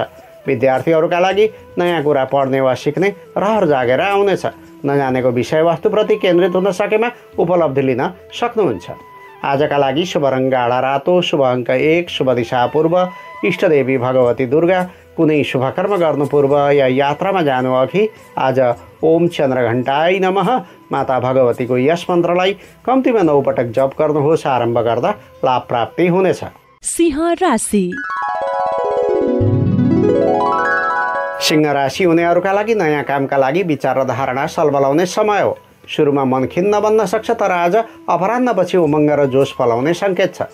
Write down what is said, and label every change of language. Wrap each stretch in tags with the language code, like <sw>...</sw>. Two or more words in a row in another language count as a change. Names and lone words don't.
<ne>विद्यार्थीहरूका लागि नयाँ कुरा पढ्ने वा सिक्ने रहर जागेर आउनेछ। नजानेको विषयवस्तुप्रति केन्द्रित हुन सकेमा उपलब्धि लिन सक्नुहुन्छ। आजका लागि शुभ रङ गाढा रातो, शुभ अङ्क 1, शुभ दिशा पूर्व, इष्टदेवी भगवती दुर्गा। कुनै शुभकर्म गर्नु पूर्व या यात्रामा जानु अघि आज</ne> <sa>ओम चन्द्रघण्टाय नमः</sa> <ne>माता भगवतीको यस मन्त्रलाई कम्तीमा 9 पटक जप गर्नुहोस्। आरम्भ गर्दा लाभ प्राप्ति हुनेछ। सिंह राशि। सिंह राशि हुनेहरूका लागि नयाँ कामका लागि विचार र धारणा सलबलाउने समय हो। सुरुमा मन खिन्न बन्न सक्छ, तर आज अपराह्नपछि उमङ्ग र जोस फलाउने सङ्केत छ।</ne>